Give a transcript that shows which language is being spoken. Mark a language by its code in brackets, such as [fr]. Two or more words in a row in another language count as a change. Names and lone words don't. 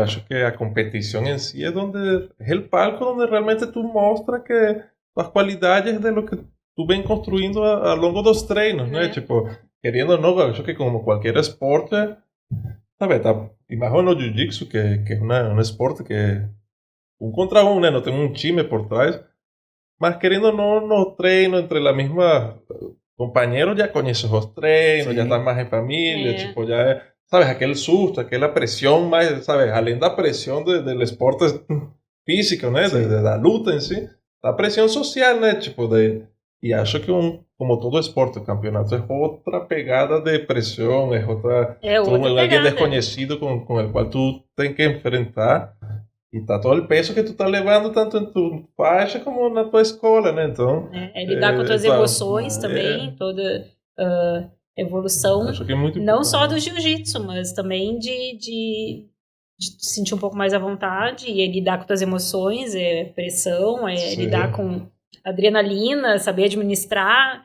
[pt] Acho que a competição em si é o palco onde realmente tu mostra que as qualidades de lo que tu vem construindo ao longo dos treinos, né? Tipo, querendo ou não, acho que como qualquer esporte, sabe, e mais no jiu-jitsu, que é um esporte que é um contra um, né? Não tem um time por trás, mas querendo ou não, no treino, entre a mesma... [es] compañeros ya conoces los treinos, ya estás más en familia, tipo, ya, sabes, aquel susto, aquella presión más, sabes, [pt] além da [es] presión del esporte físico, ¿no? De la luta en sí, la presión social, ¿no? [pt] Tipo, y acho que como todo esporte, [es] el campeonato es otra pegada de presión, es otra alguien desconocido con el cual tú tienes que enfrentar. [pt] E tá todo o peso que tu tá levando, tanto em tua faixa como na tua escola, né? Então, lidar com tuas emoções também, toda evolução, acho que é muito não só do jiu-jitsu, mas também de sentir um pouco mais à vontade, e lidar com tuas emoções, pressão, lidar com adrenalina, saber administrar.